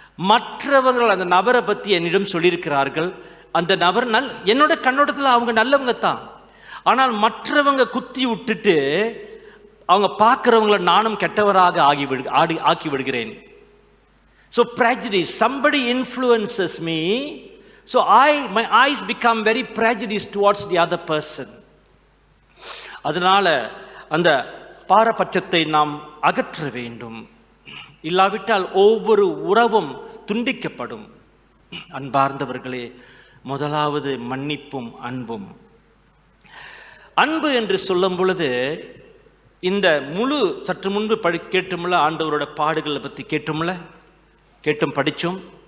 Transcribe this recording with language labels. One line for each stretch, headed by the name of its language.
Tamil: மற்றவர்கள் அந்த நபரை பற்றி என்னிடம் சொல்லியிருக்கிறார்கள், அந்த நபர் என்னோட கண்ணோட்டத்தில் அவங்க நல்லவங்க தான், ஆனால் மற்றவங்க குத்தி விட்டுட்டு அவங்க பார்க்குறவங்கள நானும் கெட்டவராக ஆக்கி விடுகிறேன்.
English: So prejudice, somebody influences me, so my eyes become very prejudiced towards the other person.
Tamil: அதனால அந்த பாரபட்சத்தை நாம் அகற்ற வேண்டும். இல்லாவிட்டால் ஒவ்வொரு உறவும் துண்டிக்கப்படும். அன்பார்ந்தவர்களே, முதலாவது மன்னிப்பும் அன்பும். அன்பு என்று சொல்லும் பொழுது, இந்த முழு சற்று முன்பு கேட்டோம்ல, ஆண்டவரோட பாடுகளை பற்றி கேட்டும் படித்தோம்.